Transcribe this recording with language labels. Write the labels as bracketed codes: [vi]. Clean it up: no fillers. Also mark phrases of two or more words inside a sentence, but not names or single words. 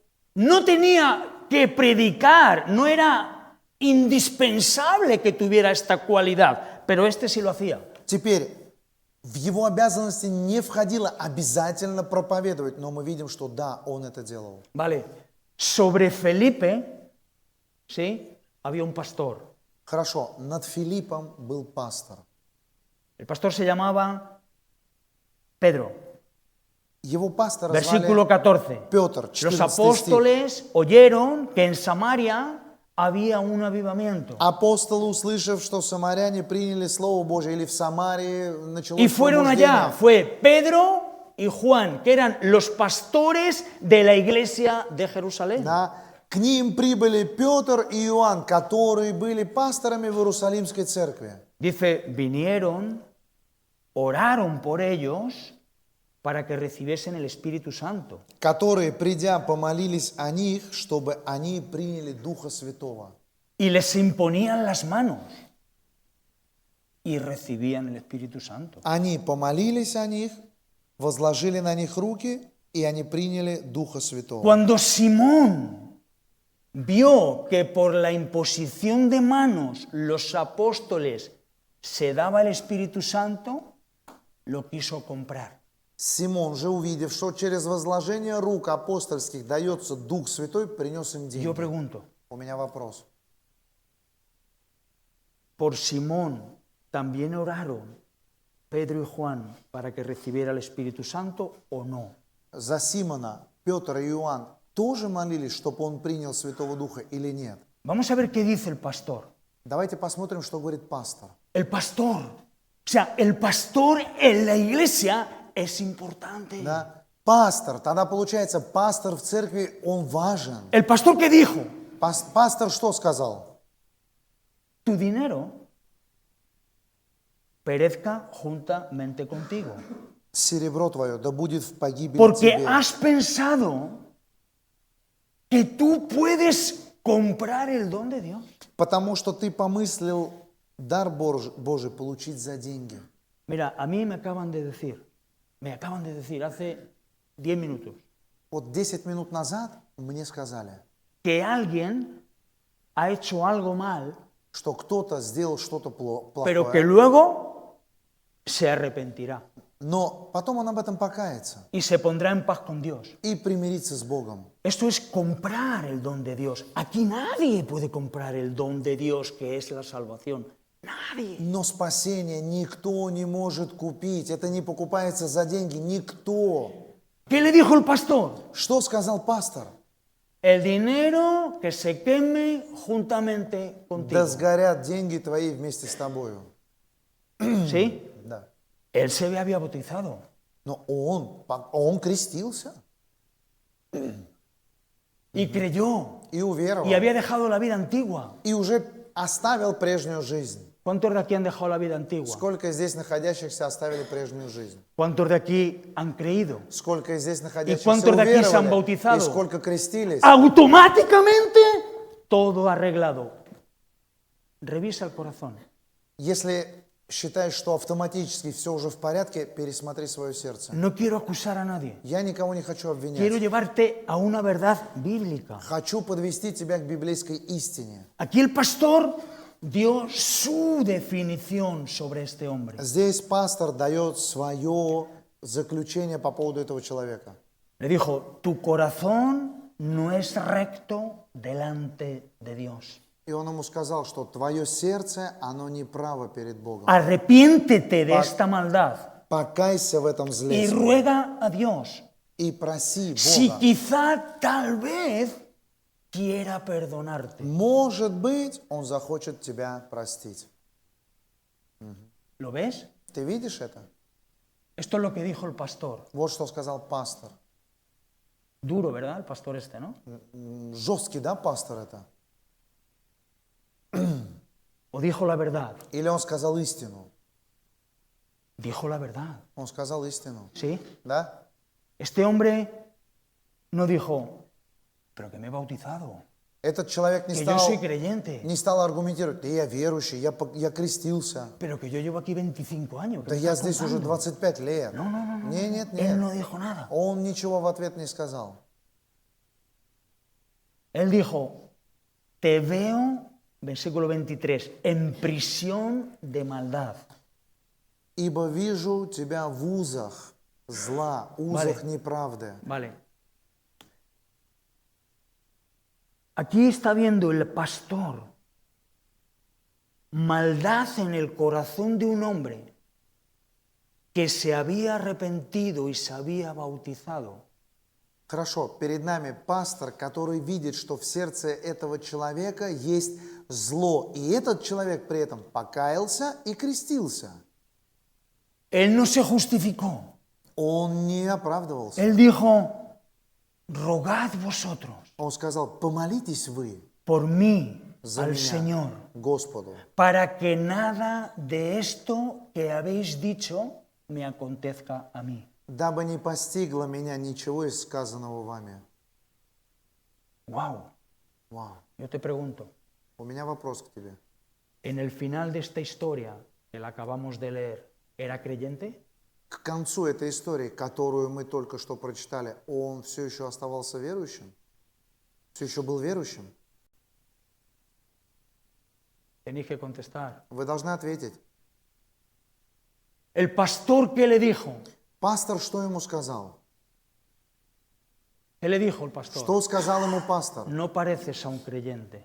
[es] No tenía que predicar, no era indispensable que tuviera esta cualidad, pero este sí lo hacía. [ru] Теперь, в его обязанности не входило обязательно проповедовать, но мы видим, что да, он это делал. [es] Vale, sobre Felipe, ¿sí? Había un pastor. [ru] Хорошо, над Филиппом был пастор. [es] El pastor se llamaba Pedro. [ru] Его пастора [es] Versículo [ru] звали 14. Петр, [es] Los [ru] 14 стих. [es] apóstoles oyeron que en Samaria había un avivamiento. [ru] Апостолы, услышав, что самаряне приняли Слово Божие, или в Самарии началось [es] Y fueron allá, [ru] пробуждение, [es] fue Pedro y Juan, que eran los pastores de la iglesia de Jerusalén. [ru] да, к ним прибыли Петр и Иоанн, которые были пасторами в Иерусалимской церкви. [es] Dice, vinieron, oraron por ellos para que recibiesen el Espíritu Santo. [ru] Которые, придя, помолились о них, чтобы они приняли Духа Святого. [es] Y les imponían las manos y recibían el Espíritu Santo. [ru] Они помолились о них, возложили на них руки, и они приняли Духа Святого. [es] Cuando Simón vio que por la imposición de manos los apóstoles se daba el Espíritu Santo, lo quiso comprar. [ru] Симон же, увидев, что через возложение рук апостольских дается Дух Святой, принес им деньги. [es] Yo pregunto, [ru] У меня вопрос. [es] ¿por Simón también oraron Pedro y Juan para que recibiera el Espíritu Santo o no? [ru] За Симона, Петр и Иоанн тоже молились, чтобы он принял Святого Духа или нет? [es] Vamos a ver qué dice el pastor. [ru] Давайте посмотрим, что говорит пастор. [es] El pastor, o sea, el pastor en la iglesia es importante. [ru] Да? Пастор, тогда получается, пастор в церкви, он важен. [es] ¿El pastor qué dijo? [ru] Пастор что сказал? [es] Tu dinero perezca juntamente contigo. [ru] Серебро твое, да будет в погибели [es] Porque [ru] тебе. [es] has pensado que tú puedes comprar el don de Dios. [ru] Потому что ты помыслил дар Божий получить за деньги. [es] Mira, a mí me acaban de decir hace 10 minutos, [ru] Вот 10 минут назад мне сказали, [es] que alguien ha hecho algo mal, [ru] что кто-то сделал что-то [es] pero que [ru] плохое, [es] luego se arrepentirá [ru] но потом он об этом покается [es] y se pondrá en paz con Dios. [ru] и примирится с Богом. [es] Esto es comprar el don de Dios. Aquí nadie puede comprar el don de Dios, que es la salvación. Nadie. [ru] Но спасение никто не может купить. Это не покупается за деньги. Никто. [es] ¿Qué le dijo el pastor? [ru] Что сказал пастор? [es] El dinero que se queme juntamente contigo. [ru] Да сгорят деньги твои вместе с тобою. [es] ¿Sí? [ru] Да. [es] Él se había bautizado. [ru] Но он крестился [es] Y creyó. [ru] и уверовал. [es] Y había dejado la vida antigua. [ru] И уже оставил прежнюю жизнь. [es] ¿Cuántos de aquí han dejado la vida antigua? [ru] Сколько здесь находящихся оставили прежнюю жизнь? [es] ¿Cuántos de aquí han creído? [ru] Сколько из здесь находящихся [es] cuántos de aquí se han [ru] уверовали? [es] bautizado? [ru] И сколько крестились? [es] Automáticamente todo arreglado. Revisa el corazón. [ru] Если считаешь, что автоматически все уже в порядке, пересмотри свое сердце. [es] No quiero acusar a nadie. [ru] Я никого не хочу обвинять. [es] Quiero llevarte a una verdad bíblica. [ru] Хочу подвести тебя к библейской истине. [es] Aquí el pastor dio su definición sobre este hombre. [ru] Здесь пастор дает свое заключение по поводу этого человека. [es] Le dijo, tu corazón no es recto delante de Dios. [ru] И он ему сказал, что твое сердце, оно неправо перед Богом. [es] Arrepiéntete de esta maldad [ru] Покайся в этом [es] y [ru] зле [es] ruega a Dios. [ru] и проси [es] Si [ru] Бога. [es] quizá tal vez quiera perdonarte. [ru] Может быть, он захочет тебя простить. [es] ¿Lo ves? [ru] Ты видишь это? [es] Esto es lo que dijo el pastor. [ru] Вот что сказал пастор. [es] Duro, ¿verdad? El pastor este, ¿no? [ru] Жесткий, да, пастор это? [es] ¿O dijo la verdad? [ru] Или он сказал истину? [es] Dijo la verdad. [ru] Он сказал истину, [es] ¿Sí? [ru] да? [es] Este hombre no dijo, pero que me he bautizado, [ru] Этот человек [es] que yo soy creyente, [ru] не стал аргументировать, да я верующий, я крестился, [es] pero que yo llevo aquí 25 años. [ru] да я здесь уже 25 лет. [es] No. [ru] Нет, [es] Él no dijo nada. [ru] Он ничего в ответ не сказал. [es] Él dijo, te veo, versículo 23, en prisión de maldad. [ru] Ибо вижу тебя в узах зла, узах неправды. [es] Vale. Aquí está viendo el pastor maldad en el corazón de un hombre que se había arrepentido y se había bautizado. [ru] Хорошо, перед нами пастор, который видит, что в сердце этого человека есть зло. И этот человек при этом покаялся и крестился. [es] Él no se justificó. [ru] Он не оправдывался. [es] Él dijo, rogad vosotros [ru] Он сказал, помолитесь вы [es] por mí [ru] за [es] al [ru] меня, [es] Señor, [ru] Господу, [es] para que nada de esto que habéis dicho me acontezca a mí. [ru] дабы не постигло меня ничего из сказанного вами. [es] Wow. [ru] Вау. [es] Yo te pregunto, [ru] У меня вопрос к тебе. [es] en el final de esta historia que la acabamos de leer, ¿era creyente? [ru] К концу этой истории, которую мы только что прочитали, он все еще оставался верующим? Все еще был верующим? [es] Tenéis que contestar. [ru] Вы должны ответить. [es] El pastor, ¿qué le dijo? [ru] Пастор что ему сказал? [es] ¿Qué le dijo el pastor? [ru] Что сказал ему пастор? [es] No pareces a un creyente.